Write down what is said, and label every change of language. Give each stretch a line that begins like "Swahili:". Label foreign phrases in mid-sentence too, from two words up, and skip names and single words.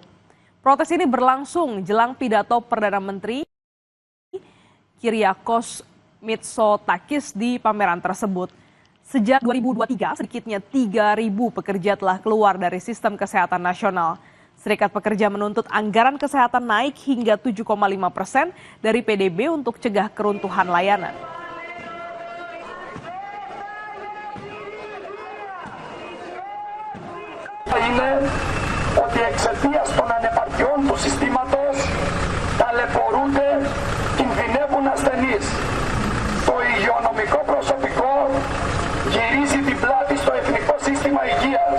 Indonesian: Protes ini berlangsung jelang pidato Perdana Menteri Kyriakos Mitsotakis di pameran tersebut. Sejak 2023, sedikitnya 3.000 pekerja telah keluar dari sistem kesehatan nasional. Serikat Pekerja menuntut anggaran kesehatan naik hingga 7,5% dari PDB untuk cegah keruntuhan layanan.
Greek: Ότι εξαιτίας των ανεπαρκειών του συστήματος ταλαιπωρούνται, κινδυνεύουν ασθενείς. Το υγειονομικό προσωπικό γυρίζει την πλάτη στο Εθνικό Σύστημα Υγείας.